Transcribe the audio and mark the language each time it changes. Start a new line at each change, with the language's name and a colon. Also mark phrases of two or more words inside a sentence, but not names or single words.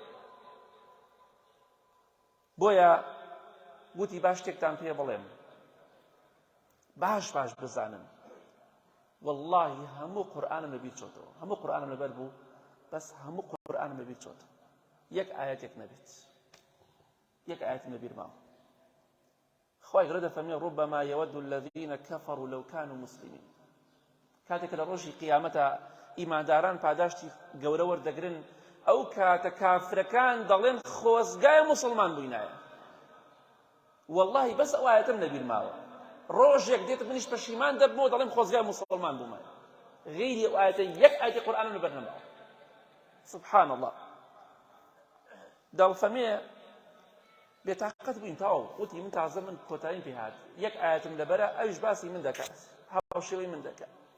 Central Kurdish: بۆیە گوتی باش شتێکتان پێ بڵێم باش بزانن واللهی هەموو قورئانم لەبیر چۆتەوە هەموو قورئانم لەبەر بوو بەس هەموو قورئانم لەبیر چۆتەوە یەک ئایەتێک نەبێت یەک ئایەتم لەبیر ماوە خوای گەورە دەفەرمێ
Arabic: ربما يود الذين كفروا لو كانوا مسلمين
Central Kurdish: کاتێک لە ڕۆژی قیامەتە ئیمانداران پاداشتی گەورە وەردەگرن ئەو کاتە کافرەکان دەڵێن خۆزگای موسڵمان بووینایە واللهی بەس ئەو ئایەتم لەبیر ماوە ڕۆژێک دێتە منیش پەشیمان دەبمەوە دەڵێم خۆزگای موسڵمان بوومە غیری ئەو ئایەتە یەک ئایەتی قورئانم لەبەر نەماوە
Arabic: سبحان الله
Central Kurdish: دەڵفەرمێ بێتاقەت بووین تاوە وتی من تازە من کۆتاییم پێ هات یەک ئایەتم لەبەرە ئەویش باسی من دەکات هاوشێوەی من دەکات